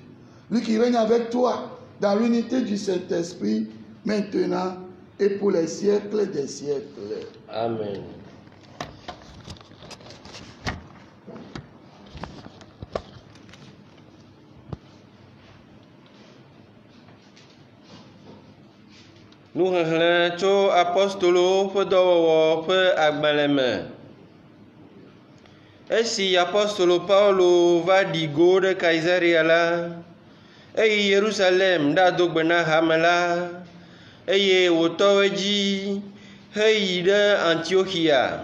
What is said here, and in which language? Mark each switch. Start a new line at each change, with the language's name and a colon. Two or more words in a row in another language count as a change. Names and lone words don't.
French: Lui qui règne avec toi dans l'unité du Saint-Esprit, maintenant et pour les siècles des siècles. Amen. Nous relèvons
Ewe: apostolo ƒe dɔwɔwɔ ƒe agbalẽ me. Esi apostolo Paulo va ɖi go ɖe Kaesarea la, eyi Yerusalem ɖado gbe na hame la, eye wòtɔ edzi heyi ɖe Antiochia.